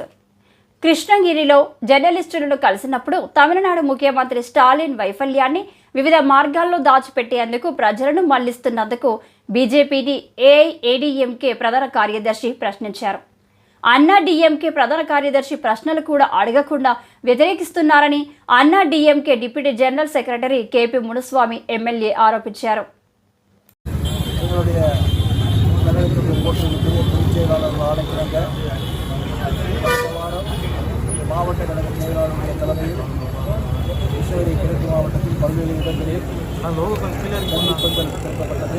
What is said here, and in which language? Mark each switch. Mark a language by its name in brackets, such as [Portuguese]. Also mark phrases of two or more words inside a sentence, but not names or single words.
[Telugu] కృష్ణగిరిలో జర్నలిస్టులను కలిసినప్పుడు తమిళనాడు ముఖ్యమంత్రి స్టాలిన్ వైఫల్యాన్ని వివిధ మార్గాల్లో దాచిపెట్టేందుకు ప్రజలను మళ్లిస్తున్నందుకు బీజేపీని ఏఐఏడీఎంకే ప్రధాన కార్యదర్శి ప్రశ్నించారు. అన్నా డీఎంకే ప్రధాన కార్యదర్శి ప్రశ్నలు కూడా అడగకుండా వ్యతిరేకిస్తున్నారని అన్నా డీఎంకే [English] Deputy General Secretary [Telugu] కేపీ మునుస్వామి ఎమ్మెల్యే ఆరోపించారు. [Tamil] மாவட்ட கழக செயலாளருடைய தலைமையில் கிருஷ்ணகிரி கிழக்கு மாவட்டத்தில் பல்வேறு இடங்களில் கண்டிப்புகள் திறக்கப்பட்டது.